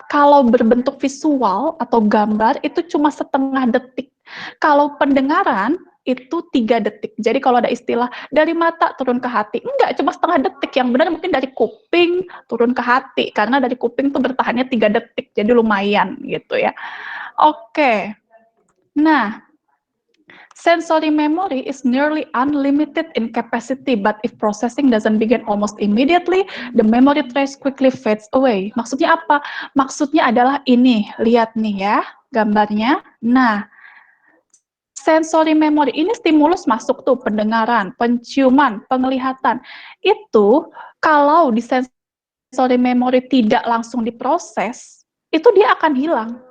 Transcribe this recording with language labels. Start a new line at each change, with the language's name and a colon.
Indonesian: Kalau berbentuk visual atau gambar itu cuma setengah detik. Kalau pendengaran itu 3 detik. Jadi kalau ada istilah dari mata turun ke hati, enggak, cuma setengah detik. Yang benar mungkin dari kuping turun ke hati, karena dari kuping tuh bertahannya 3 detik, jadi lumayan gitu ya.
English: Oke, nah, sensory memory is nearly unlimited in capacity, but if processing doesn't begin almost immediately, the memory trace quickly fades away.
Indonesian: Maksudnya apa? Maksudnya adalah ini, lihat nih ya gambarnya. Nah, sensory memory ini stimulus masuk tuh, pendengaran, penciuman, penglihatan. Itu kalau di sensory memory tidak langsung diproses, itu dia akan hilang.